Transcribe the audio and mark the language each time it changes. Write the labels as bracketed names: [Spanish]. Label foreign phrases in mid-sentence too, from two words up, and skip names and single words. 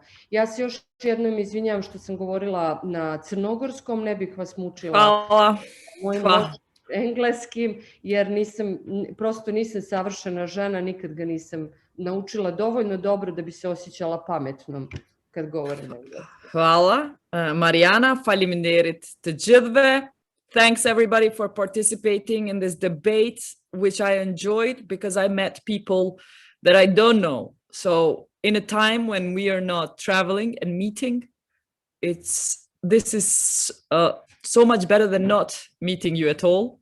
[Serbian] Ja se još jednom izvinjavam što sam govorila na crnogorskom, ne bih vas mučila mojim engleskim, jer prosto nisam savršena žena, nikad ga nisam naučila dovoljno dobro da bi se osjećala pametnom kad govorim engleski. Hvala. Marijana, [Albanian] faleminderit të gjithëve. [English] Thanks everybody for participating in this debate, which I enjoyed because I met people that I don't know. So in a time when we are not traveling and meeting, this is so much better than not meeting you at all.